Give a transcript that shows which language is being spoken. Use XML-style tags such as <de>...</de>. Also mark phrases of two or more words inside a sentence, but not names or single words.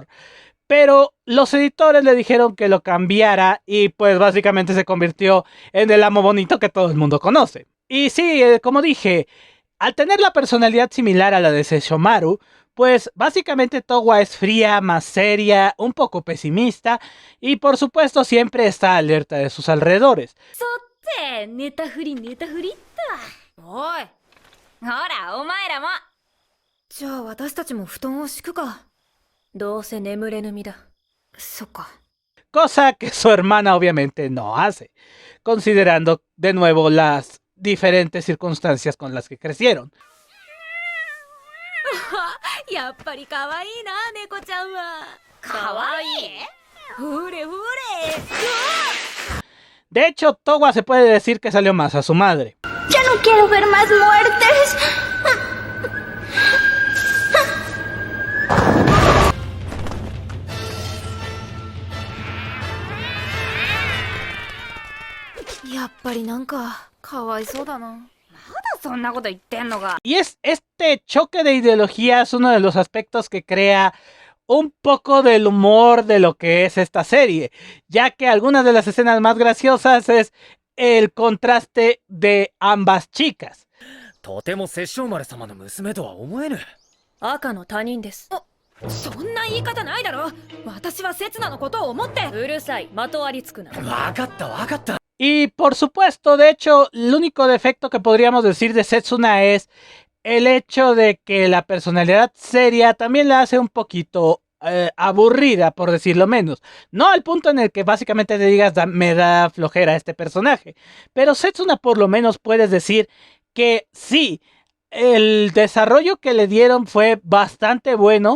<es>Pero los editores le dijeron que lo cambiara y pues básicamente se convirtió en el amo bonito que todo el mundo conoce. Y sí, como dije, al tener la personalidad similar a la de Sesshomaru, pues básicamente Towa es fría, más seria, un poco pesimista y por supuesto siempre está alerta de sus alrededores.</es> <ja>寝たふりっておいほらお前らもじゃあ私たちも布団を敷くかどうせ眠れぬ身だそっか</ja> <es>Cosa que su hermana obviamente no hace, considerando de nuevo las diferentes circunstancias con las que crecieron.</es> <ja>やっぱり可愛いな猫ちゃんは可愛いほれほれ</ja> <es>De hecho, Towa se puede decir que salió más a su madre. ¡Ya no quiero ver más muertes! Y este choque de ideología es uno de los aspectos que crea un poco del humor de lo que es esta serie, ya que algunas de las escenas más graciosas es el contraste de ambas chicas.</es> <ja>とても殺生丸様の娘とは思えぬ。赤の他人ですそんな言い方ないだろ私は刹那のことを思ってうるさいまとわりつくなわかったわかった。</ja> <es>Y por supuesto, de hecho, el único defecto que podríamos decir de Setsuna es el hecho de que la personalidad seria también la hace un poquito aburrida, por decirlo menos. No al punto en el que básicamente te digas me da flojera este personaje, pero Setsuna por lo menos puedes decir que sí, el desarrollo que le dieron fue bastante bueno.</es>